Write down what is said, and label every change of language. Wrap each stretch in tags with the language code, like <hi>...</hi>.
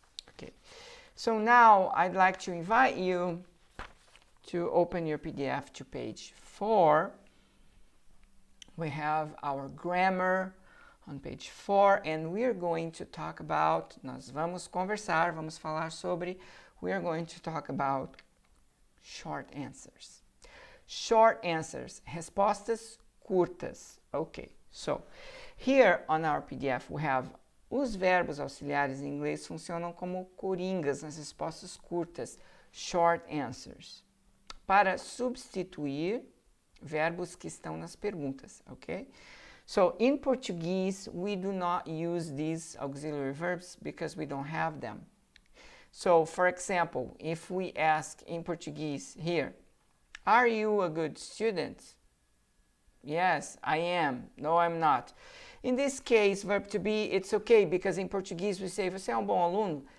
<en>Okay, so now I'd like to invite you to open your PDF to page 4. We have our grammar on page 4, and we are going to talk about,</en> <pt>nós vamos conversar, vamos falar sobre,</pt> <en>we are going to talk about short answers. Short answers,</en> <pt>respostas curtas.</pt> <en>Okay, so here on our PDF we have</en> <pt>os verbos auxiliares em inglês funcionam como coringas nas respostas curtas,</pt> <en>short answers,</en> <pt>para substituir verbos que estão nas perguntas, ok?</pt> <en>So in Portuguese, we do not use these auxiliary verbs because we don't have them. So for example, if we ask in Portuguese here, are you a good student? Yes, I am. No, I'm not. In this case, verb to be, it's okay because in Portuguese we say,</en> <pt>você é um bom aluno?</pt>